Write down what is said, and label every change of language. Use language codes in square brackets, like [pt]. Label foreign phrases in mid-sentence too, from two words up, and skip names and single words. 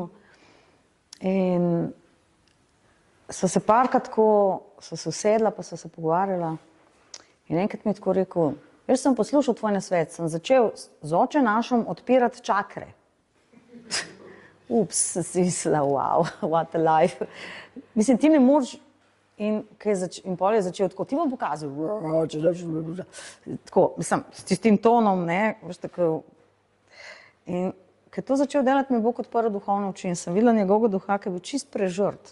[sl] In so se parkrat tako, so se usedla, pa so se pogovarjala. In enkrat mi je tako rekel, jaz sem poslušal tvoj nasvet, sem začel z Oče našim odpirati čakre. Ups, si mislila, [en] wow, what a life. [sl] Mislim, ti ne moreš, in pol je začel tako, ti bom pokazal, tako, mislim, s tistim tonom, veš tako. In ko je to začel delati, mi je Bog odprl duhovno oči in sem videla njegovega duha, ki je bil čist prežrt.